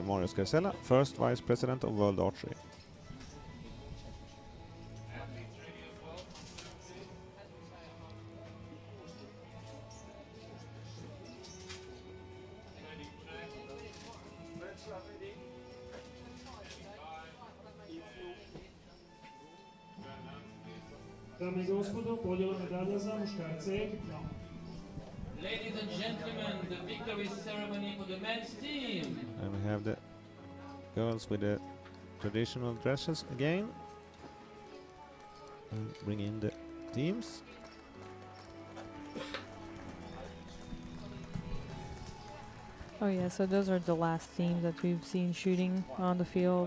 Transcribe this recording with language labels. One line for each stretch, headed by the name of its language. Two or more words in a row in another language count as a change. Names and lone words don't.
English: Marius Garcella, First Vice President of World Archery. Friends are ready.
Croatian: Dame i gospodo, podjela medalja za muškarce ekipno.
English: Ladies and gentlemen, the victory ceremony for the men's team. And we have the girls with the traditional dresses again. And bring in the teams. Oh yeah, so those are the last teams that we've seen shooting on the field.